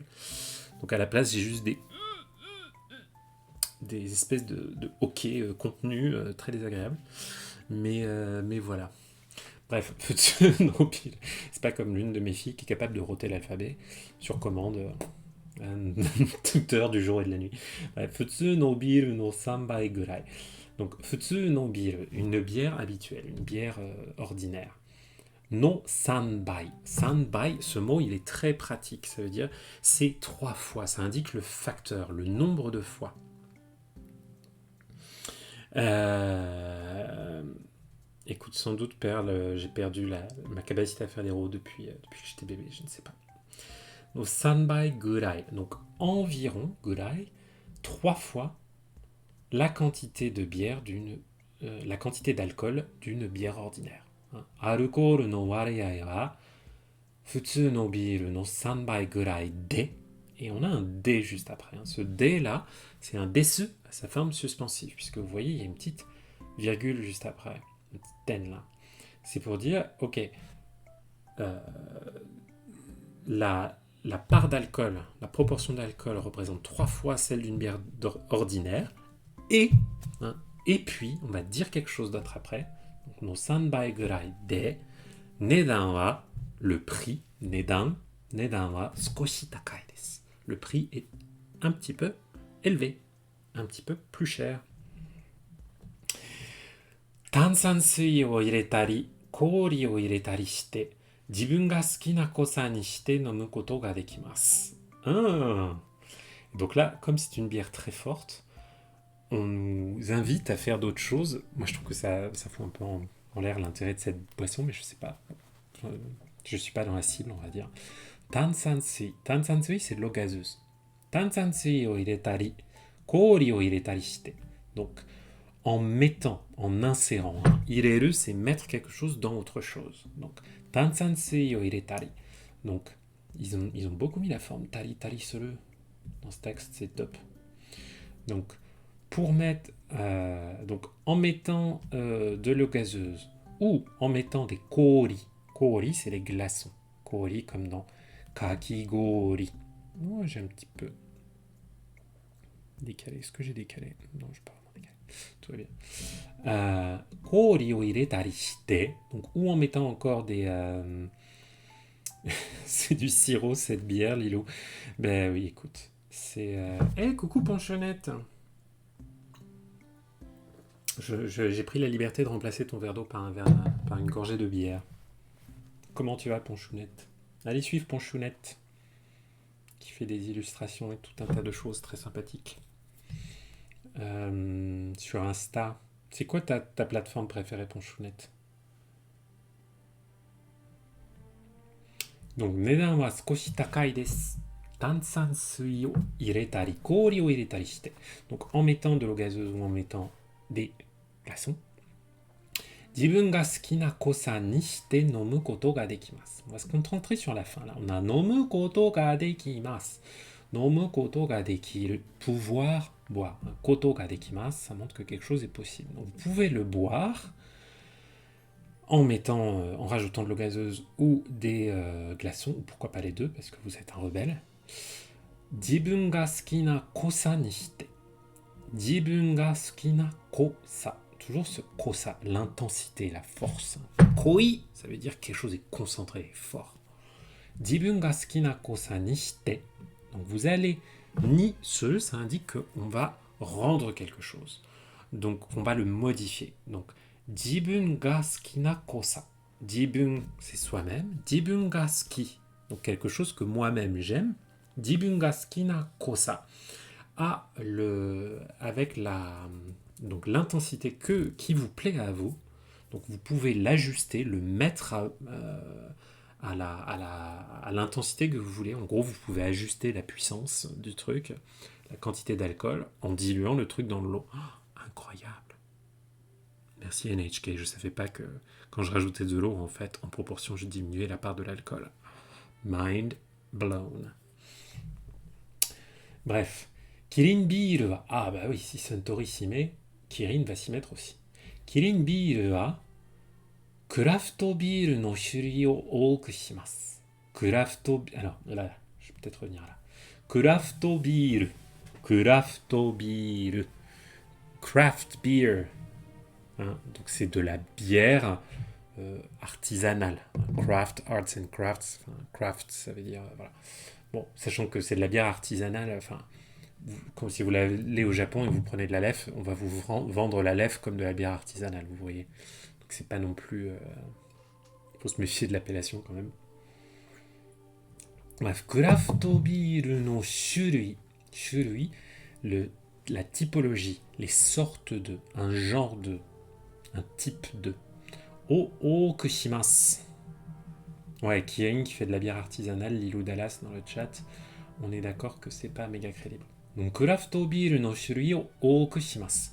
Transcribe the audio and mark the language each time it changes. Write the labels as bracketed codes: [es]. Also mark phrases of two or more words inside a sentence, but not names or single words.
[fr] Donc à la place, j'ai juste des espèces de hoquets contenus très désagréables. Mais voilà. Bref, c'est pas comme l'une de mes filles qui est capable de roter l'alphabet sur commande toute heure du jour et de la nuit. Bref, [ja] 普通のビールの3ぐらい. Donc, 普通のビール, [fr] une bière habituelle, une bière ordinaire. [ja] の3. [fr] 3, ce mot, il est très pratique. Ça veut dire, c'est 3 fois. Ça indique le facteur, le nombre de fois. Écoute, sans doute, Perle, j'ai perdu ma capacité à faire des rows depuis que j'étais bébé, je ne sais pas. Donc, 3 gurai, donc environ, gurai, 3 fois la quantité de bière la quantité d'alcool d'une bière ordinaire. [ja] アルコールの割合は普通のビールの3ぐらいで. [fr] Et on a un D juste après. Hein. Ce D là, c'est un desu à sa forme suspensive, puisque vous voyez, il y a une petite virgule juste après. Une petite ten là. C'est pour dire, ok, la part d'alcool, la proportion d'alcool représente 3 fois celle d'une bière ordinaire, et, hein, et puis, on va dire quelque chose d'autre après, donc, [ja] no 3 倍ぐらいで、値段は、 [fr] le prix, [ja] 値段は少し高いです。 [fr] Le prix est un petit peu élevé, un petit peu plus cher. [ja] 炭酸水を入れたり、氷を入れたりして、自分が好きな濃さにして飲むことができます。 [fr] Donc là, comme c'est une bière très forte, on nous invite à faire d'autres choses. Moi, je trouve que ça fout un peu en l'air l'intérêt de cette boisson, mais je sais pas. Je suis pas dans la cible, on va dire. Tansansui. Tansansui, c'est de l'eau gazeuse. [ja] 炭酸水を入れたり、氷を入れたりして. [fr] Donc, en mettant, en insérant. Ireru, c'est mettre quelque chose dans autre chose. Donc, [ja] 炭酸水を入れたり. [fr] Donc, ils ont beaucoup mis la forme [ja] たりたりする [fr] dans ce texte, c'est top. Donc, pour mettre, donc en mettant de l'eau gazeuse ou en mettant des kori. Kori, c'est les glaçons. Kori, comme dans kakigori. Oh, j'ai un petit peu décalé. Est-ce que j'ai décalé? Non, je ne pas vraiment décalé. Tout va bien. [ja] 氷を入れたりして. [fr] Donc, ou en mettant encore des... c'est du sirop, cette bière, Lilou. Ben oui, écoute. C'est... Hey, coucou, Ponchonnette. J'ai pris la liberté de remplacer ton verre d'eau par une gorgée de bière. Comment tu vas, Ponchounette? Allez suivre Ponchounette, qui fait des illustrations et tout un tas de choses très sympathiques. Sur Insta. C'est quoi ta plateforme préférée, Ponchounette? Donc, [ja] 値段は少し高いです。炭酸水を入れたり、氷を入れたりして。 [fr] Donc, en mettant de l'eau gazeuse ou en mettant des glaçons. [ja] 自分が好きな濃さにして飲むことができます。 [fr] On va se concentrer sur la fin là. On a [ja] 飲むことができます。飲むことができる。 [fr] Pouvoir boire. [ja] ことができます。 [fr] Ça montre que quelque chose est possible. Donc, vous pouvez le boire en mettant, en rajoutant de l'eau gazeuse ou des glaçons, ou pourquoi pas les deux, parce que vous êtes un rebelle. [ja] 自分が好きな濃さにして。自分が好きな濃さ。 [fr] Toujours ce kosa, l'intensité, la force. Koi, ça veut dire quelque chose est concentré, fort. [ja] 自分が好きな濃さにして. [fr] Donc vous allez ni ce, ça indique qu'on va rendre quelque chose. Donc on va le modifier. Donc [ja] 自分が好きな濃さ. [fr] Jibun, c'est soi-même. [ja] 自分が好き, [fr] donc quelque chose que moi-même j'aime. Jibun ga suki na kosa. Avec donc l'intensité qui vous plaît à vous. Donc vous pouvez l'ajuster, le mettre à l'intensité que vous voulez. En gros, vous pouvez ajuster la puissance du truc, la quantité d'alcool, en diluant le truc dans l'eau. Oh, incroyable. Merci NHK. Je ne savais pas que quand je rajoutais de l'eau, en fait, en proportion, je diminuais la part de l'alcool. [en] Mind blown. [fr] Bref. [ja] キリンビールは... [fr] Ah bah oui, si Suntory s'y met, Kirin va s'y mettre aussi. [ja] キリンビールはクラフトビールの種類を多くします. [fr] Alors, là, je vais peut-être revenir là. [ja] クラフトビール. [en] Craft beer. [fr] Hein, donc c'est de la bière artisanale. Craft, [en] arts and crafts. [fr] Enfin, craft, ça veut dire... voilà. Bon, sachant que c'est de la bière artisanale, enfin... Comme si vous allez au Japon et vous prenez de la lèvre, on va vous vendre la lèvre comme de la bière artisanale, vous voyez. Donc c'est pas non plus... Il faut se méfier de l'appellation quand même. Bref, [ja] クラフトビールの種類. [fr] Shurui, la typologie, les sortes de, un genre de, un type de. [ja] を多くします. [fr] Ouais, Kirin qui fait de la bière artisanale, Lilou Dallas dans le chat. On est d'accord que c'est pas méga crédible. Donc, [ja] クラフトビールの種類を多くします.